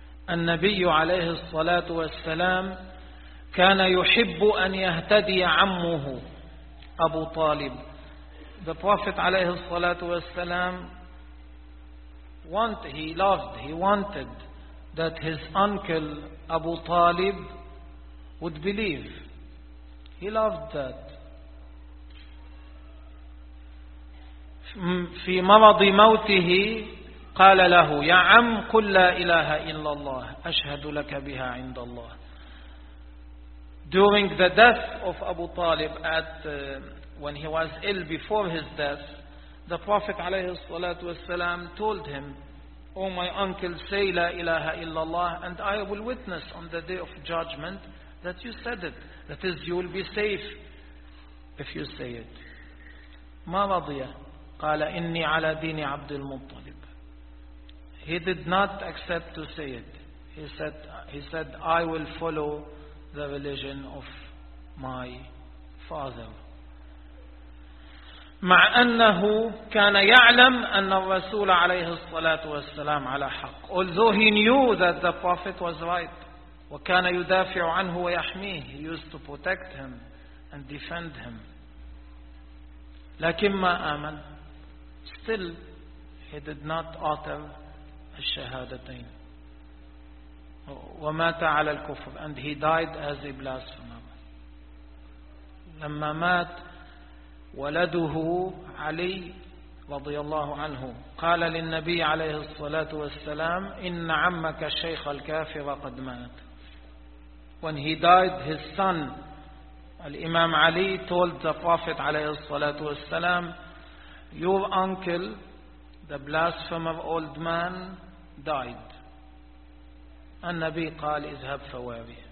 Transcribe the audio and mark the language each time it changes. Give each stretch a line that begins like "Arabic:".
Arabic: النبي عليه الصلاة والسلام كان يحب أن يهتدي عمه أبو طالب.
English: The Prophet
Arabic: عليه الصلاة والسلام
English: wanted that his uncle Abu Talib would believe. He loved that.
Arabic: في مرض موته قال له يا عم قل لا إله إلا الله أشهد لك بها عند الله.
English: During the death of Abu Talib, when he was ill before his death, the Prophet
Arabic: عليه الصلاة والسلام
English: told him, oh my uncle, say la ilaha illallah and I will witness on the day of judgment that you said it. That is, you will be safe if you say it.
Arabic: ما رضي قال إني على دين عبد المطلب.
English: He did not accept to say it. He said, I will follow the religion of my father.
Arabic: مع أنه كان يعلم أن الرسول عليه الصلاة والسلام على حق.
English: Although he knew that the Prophet was right.
Arabic: وكان يدافع عنه ويحميه.
English: He used to protect him and defend him.
Arabic: لكن ما آمن.
English: Still, he did not utter الشهادتين.
Arabic: ومات على الكفر.
English: And he died as a blasphemer.
Arabic: لما مات ولده علي رضي الله عنه قال للنبي عليه الصلاة والسلام إن عمك الشيخ الكافر قد مات.
English: When he died, his son الإمام علي told the Prophet
Arabic: عليه الصلاة والسلام,
English: your uncle, the blasphemer old man, died.
Arabic: النبي قال اذهب فواري.